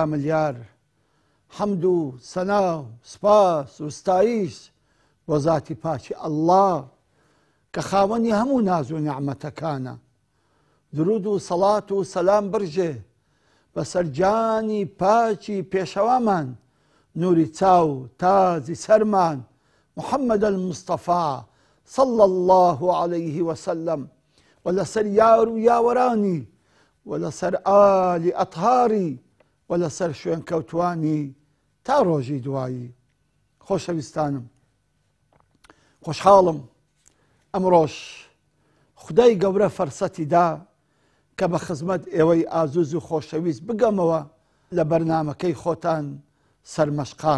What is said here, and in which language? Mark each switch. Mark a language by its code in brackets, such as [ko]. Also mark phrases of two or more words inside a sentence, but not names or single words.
[ckb] ملیار حەمد و سەنا و سوپاس و ستایش بۆ ذاتی پاکی ئەڵڵا کە خاوەنی هەموو ناز و نیعمەتەکانە. درود و سەڵات و سەلام برژێ بەسەر جانی پاکی پێشەوامان نوری چاو تازی سەرمان محەممەد المستەفا [ar] صلى الله عليه وسلم [ckb] ولسر یار و یاوەرانی ولسر ئالی ئەطهاری ولسر شوێن کەوتوانی تا ڕۆژی دوایی. خۆشەویستانم، خۆشحاڵم ئەمڕۆژ خودای گەورە فەرسەتی دا کە بە خزمەت ئێوەی ئازوز و خۆشەویست بگەمەوە لە بەرنامەکەی خۆتان سەرمەشقان.